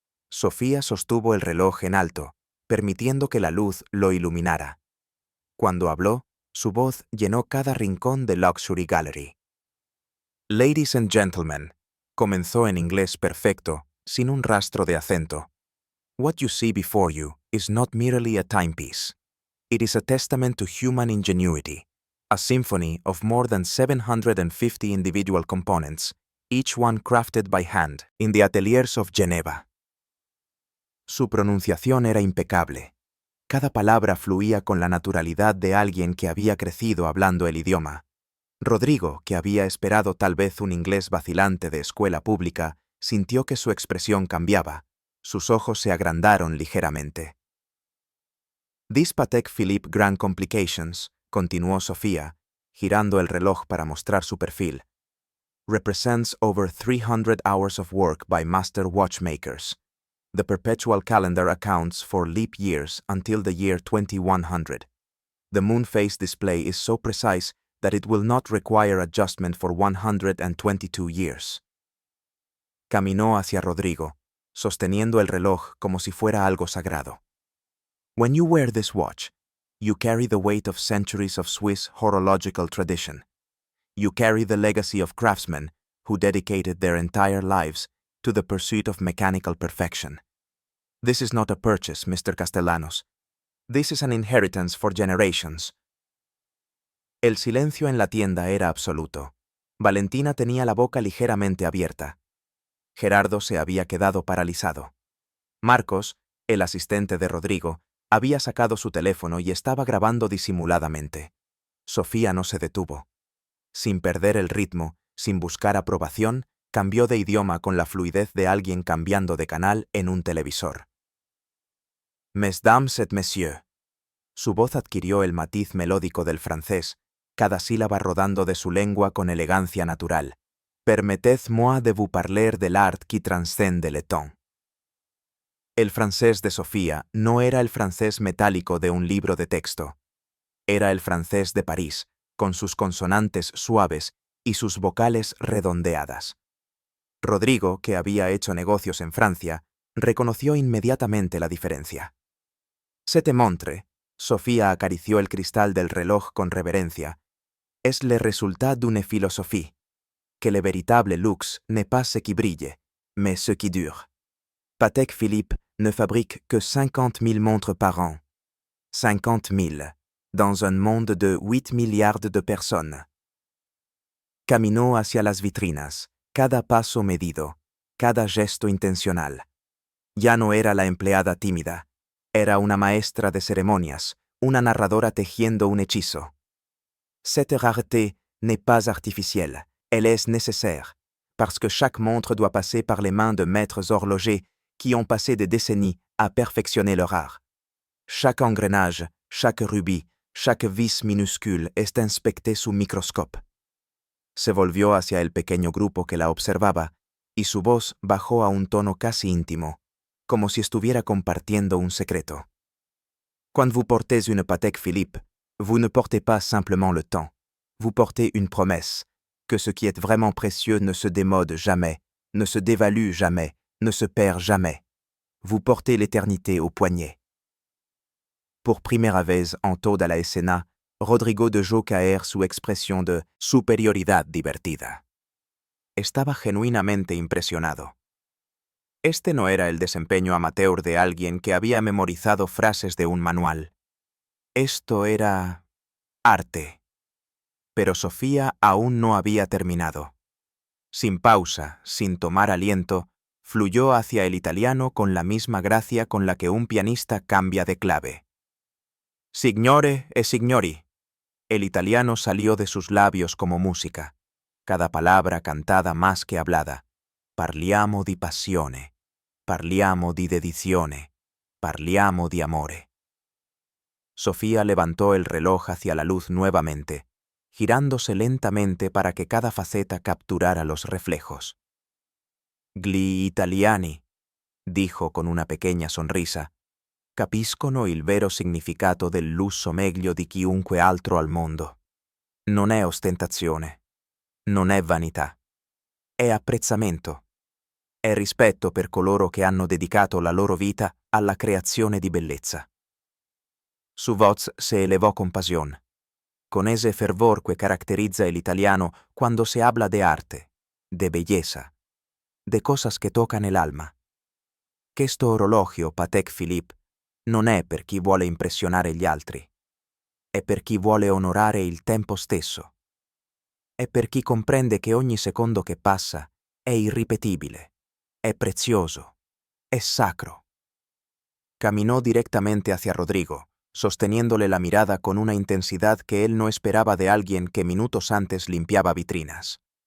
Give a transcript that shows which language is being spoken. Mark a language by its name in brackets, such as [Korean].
[Spanish] Sofía sostuvo el reloj en alto, permitiendo que la luz lo iluminara. Cuando habló, su voz llenó cada rincón de Luxury Gallery. [English] Ladies and gentlemen, [Spanish] comenzó en inglés perfecto, sin un rastro de acento. [English] What you see before you is not merely a timepiece. It is a testament to human ingenuity, a symphony of more than 750 individual components, each one crafted by hand in the ateliers of Geneva. [Spanish] Su pronunciación era impecable. Cada palabra fluía con la naturalidad de alguien que había crecido hablando el idioma. Rodrigo, que había esperado tal vez un inglés vacilante de escuela pública, sintió que su expresión cambiaba. Sus ojos se agrandaron ligeramente. [English] This Patek Philippe Grand Complications, [Spanish] continuó Sofía, girando el reloj para mostrar su perfil, [English] represents over 300 hours of work by master watchmakers. The perpetual calendar accounts for leap years until the year 2100. The moon phase display is so precise that it will not require adjustment for 122 years. [Spanish] Caminó hacia Rodrigo, sosteniendo el reloj como si fuera algo sagrado. [English] When you wear this watch, you carry the weight of centuries of Swiss horological tradition. You carry the legacy of craftsmen who dedicated their entire lives to the pursuit of mechanical perfection. This is not a purchase, Mr. Castellanos. This is an inheritance for generations. [Spanish] El silencio en la tienda era absoluto. Valentina tenía la boca ligeramente abierta. Gerardo se había quedado paralizado. Marcos, el asistente de Rodrigo, había sacado su teléfono y estaba grabando disimuladamente. Sofía no se detuvo. Sin perder el ritmo, sin buscar aprobación, cambió de idioma con la fluidez de alguien cambiando de canal en un televisor. [French] Mesdames et messieurs. [Spanish] Su voz adquirió el matiz melódico del francés, cada sílaba rodando de su lengua con elegancia natural. [French] Permettez-moi de vous parler de l'art qui transcende le temps. [Spanish] El francés de Sofía no era el francés metálico de un libro de texto. Era el francés de París, con sus consonantes suaves y sus vocales redondeadas. Rodrigo, que había hecho negocios en Francia, reconoció inmediatamente la diferencia. [French] «Se te montre», [Spanish] Sofía acarició el cristal del reloj con reverencia, [French] «es le résultat d'une philosophie, que le véritable luxe n'est pas ce qui brille, mais ce qui dure. Patek Philippe ne fabrique que 50 000 montres par an. 50 000, dans un monde de 8 milliards de personnes». [Spanish] Caminó hacia las vitrinas, cada paso medido, cada gesto intencional. Ya no era la empleada tímida, era una maestra de ceremonias, una narradora tejiendo un hechizo. [French] Cette rareté n'est pas artificielle, elle est nécessaire, parce que chaque montre doit passer par les mains de maîtres horlogers qui ont passé des décennies à perfectionner leur art. Chaque engrenage, chaque rubis, chaque vis minuscule est inspecté sous microscope. [Spanish] Se volvió hacia el pequeño grupo que la observaba, y su voz bajó a un tono casi íntimo, como si estuviera compartiendo un secreto. [French] Quand vous portez une Patek Philippe, vous ne portez pas simplement le temps, vous portez une promesse, que ce qui est vraiment précieux ne se démode jamais, ne se dévalue jamais, ne se perd jamais. Vous portez l'éternité au poignet. [Spanish] Por primera vez en toda la escena, Rodrigo dejó caer su expresión de superioridad divertida. Estaba genuinamente impresionado. Este no era el desempeño amateur de alguien que había memorizado frases de un manual. Esto era arte. Pero Sofía aún no había terminado. Sin pausa, sin tomar aliento, fluyó hacia el italiano con la misma gracia con la que un pianista cambia de clave. [Italian] Signore e signori. [Spanish] El italiano salió de sus labios como música, cada palabra cantada más que hablada. [Italian] Parliamo di passione, parliamo di dedizione, parliamo di amore. [Spanish] Sofía levantó el reloj hacia la luz nuevamente, girándose lentamente para que cada faceta capturara los reflejos. [Italian] Gli italiani, [Spanish] dijo con una pequeña sonrisa, [Italian] capiscono il vero significato del lusso meglio di chiunque altro al mondo. Non è ostentazione, non è vanità, è apprezzamento, è rispetto per coloro che hanno dedicato la loro vita alla creazione di bellezza. [Spanish] Su voz se elevó con pasión, con ese fervor que caracteriza el italiano cuando se habla de arte, de belleza, de cosas [Italian] che toccano [Spanish] el alma. [Italian] Questo orologio Patek Philippe non è per chi vuole impressionare gli altri, è per chi vuole onorare il tempo stesso, è per chi comprende che ogni secondo che passa è irripetibile, è prezioso, è sacro. [Spanish] Caminó directamente hacia Rodrigo, sosteniéndole la mirada con una intensidad que él no esperaba de alguien que minutos antes limpiaba vitrinas.